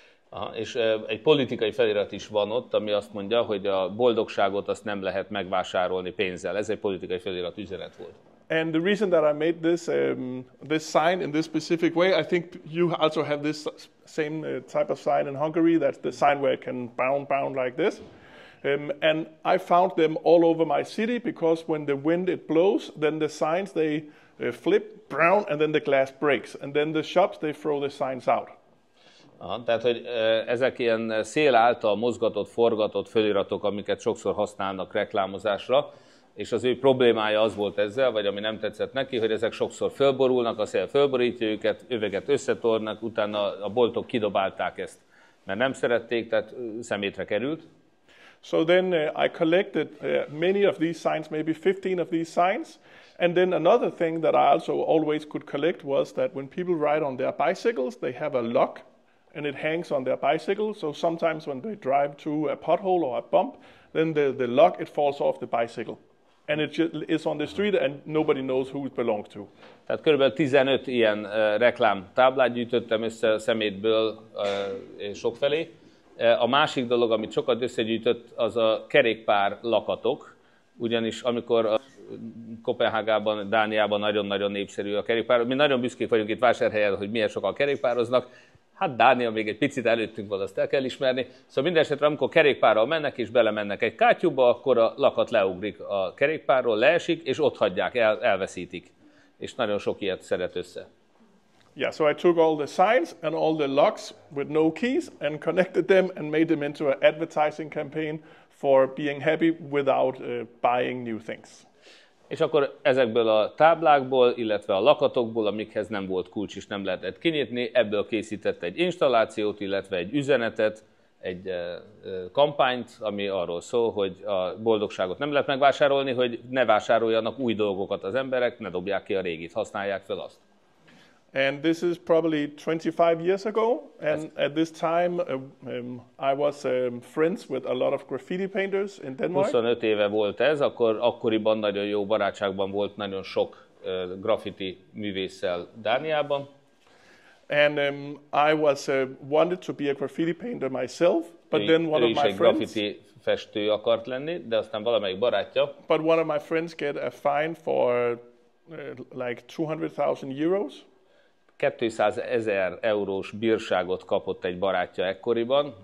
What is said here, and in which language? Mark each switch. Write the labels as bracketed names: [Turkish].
[Hungarian] Aha, és egy politikai felirat is van ott, ami azt mondja, hogy a boldogságot azt nem lehet megvásárolni pénzzel. Ez egy politikai felirat üzenet volt. [English] And the reason that I made this sign in this specific way, I think you also have this same type of sign in Hungary. That's the sign where it can bound like this. And I found them all over my city because when the wind it blows, then the signs they flip brown and then the glass breaks. And then the shops they throw the signs out. [Hungarian] Aha, tehát, hogy ezek ilyen szél által mozgatott, forgatott feliratok, amiket sokszor használnak reklámozásra, és az ő problémája az volt ezzel, vagy ami nem tetszett neki, hogy ezek sokszor fölborulnak, a szél fölborítja őket, üveget összetornak, utána a boltok kidobálták ezt, mert nem szerették, tehát szemétre került. [English] So then I collected many of these signs, maybe 15 of these signs. And then another thing that I also always could collect was that when people ride on their bicycles, they have a lock and it hangs on their bicycle. So sometimes when they drive through a pothole or a bump, then the lock, it falls off the bicycle. And it is on the street and nobody knows who it belongs to. [Hungarian] Tehát körülbelül 15 ilyen reklám táblát gyűjtöttem össze szemétből sokfelé. A másik dolog, amit sokat összegyűjtött, az a kerékpár lakatok, ugyanis amikor Kopenhágában, Dániában nagyon-nagyon népszerű a kerékpár, mi nagyon büszkék vagyunk itt Vásárhelyen, hogy milyen sokan kerékpároznak, Hát Dánia még egy picit előttünk van, azt el kell ismerni. Szóval minden esetre, amikor kerékpárral mennek és belemennek egy kátyúba, akkor a lakat leugrik a kerékpárról, leesik, és ott hagyják, elveszítik. És nagyon sok ilyet szeret össze. [English] Yeah, so I took all the signs and all the locks with no keys and connected them and made them into an advertising campaign for being happy without buying new things. [Hungarian] És akkor ezekből a táblákból, illetve a lakatokból, amikhez nem volt kulcs és nem lehetett kinyitni, ebből készített egy installációt, illetve egy üzenetet, egy kampányt, ami arról szól, hogy a boldogságot nem lehet megvásárolni, hogy ne vásároljanak új dolgokat az emberek, ne dobják ki a régit, használják fel azt. [English] And this is probably 25 years ago, and at this time I was friends with a lot of graffiti painters in Denmark. [Hungarian] 25 éve volt ez, akkoriban nagyon jó barátságban volt nagyon sok graffiti művésszel Dániában. [English] And I was wanted to be a graffiti painter myself, but then one of my friends [Hungarian] graffiti festő akart lenni, de aztán valamelyik barátja. [English] But one of my friends get a fine for like 200,000 euros. [Hungarian] 200 000 eurós bírságot kapott egy barátja ekkoriban.